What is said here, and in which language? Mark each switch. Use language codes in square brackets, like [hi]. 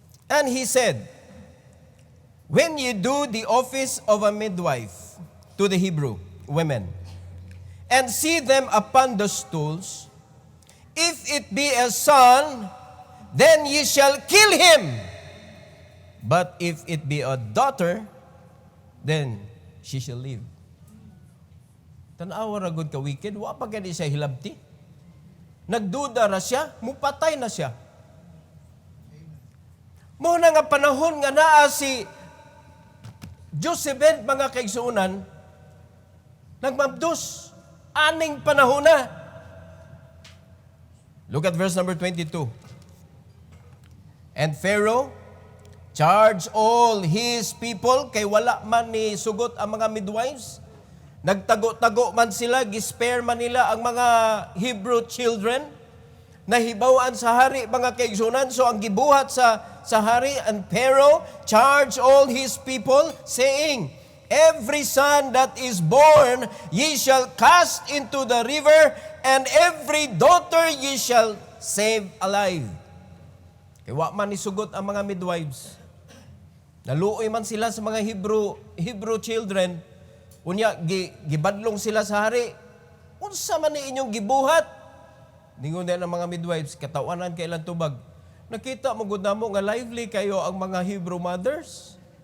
[en] And he said, "When you do the office of a midwife to the Hebrew women, and see them upon the stools, If it be a son, then ye shall kill him. But if it be a daughter, then she shall live. [ceb] Tanawa ra gud ka wicked, wa pa gani siya hilabti. Nagduda ra siya, mupatay na siya. Mo na nga panahon nga naa si Jochebed, mga kaigsuunan, nagmabdos, aning panahon na. [en] Look at verse number 22. And Pharaoh charged all his people, [ceb] kay wala man ni sugot ang mga midwives. Nagtago-tago man sila, gispare man nila ang mga Hebrew children, nahibawaan sa hari, mga kaigsunan. [en] So [ceb] ang gibuhat sa hari, [en] and Pharaoh charged all his people, saying, every son that is born ye shall cast into the river, and every daughter ye shall save alive. [ceb] Kaya wa man isugot ang mga midwives. Naluoy man sila sa mga Hebrew children. Unya, gibadlong sila sa hari. Unsa man ni inyong gibuhat? Ningon din ang mga midwives, katawanan kay ilang tubag. Nakita mo gud namo nga lively kayo ang mga Hebrew mothers.